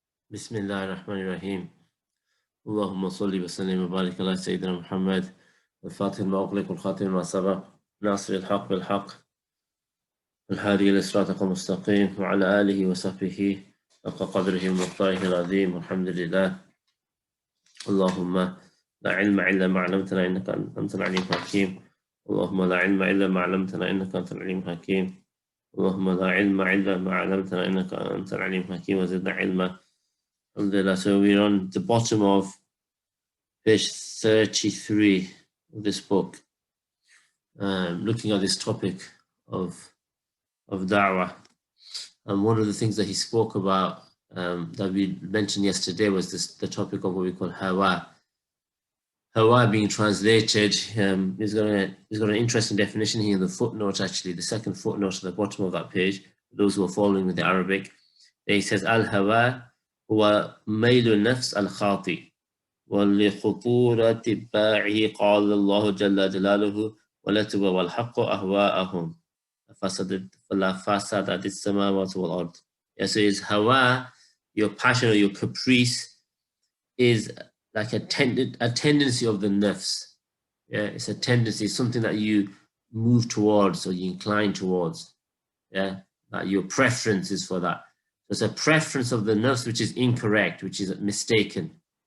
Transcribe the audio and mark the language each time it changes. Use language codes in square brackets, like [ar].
[ar] بسم الله الرحمن الرحيم اللهم صل وسلم وبارك على سيدنا محمد الفاتح لما أغلق والخاتم لما سبق ناصر الحق بالحق الهادي إلى صراطك المستقيم وعلى آله وصحبه حق قدره ومقداره العظيم والحمد لله. اللهم لا علم إلا ما علمتنا إنك أنت العليم الحكيم. اللهم لا علم إلا ما علمتنا إنك أنت العليم الحكيم. اللهم لا علم إلا ما علمتنا إنك أنت العليم الحكيم وزدنا علما. Alhamdulillah. [en] So we're on the bottom of page 33 of this book, looking at this topic of da'wah. And one of the things that he spoke about that we mentioned yesterday was the topic of what we call hawa. Hawa being translated, he's got an interesting definition here in the footnote, actually, the second footnote at the bottom of that page, for those who are following with the Arabic. He says, [ar] al-hawa هو ميل النفس الخاطئ ولخطورة اتباعه قال الله جل جلاله ولا تبوا الحق أهواءهم فسدت السماوات والأرض. [en] Yeah, so his hawa, your passion or your caprice, is like a tendency of the nafs. Yeah, it's a tendency, something that you move towards or you incline towards. Yeah, that your preference is for that. It's a preference of the nafs which is incorrect, which is mistaken.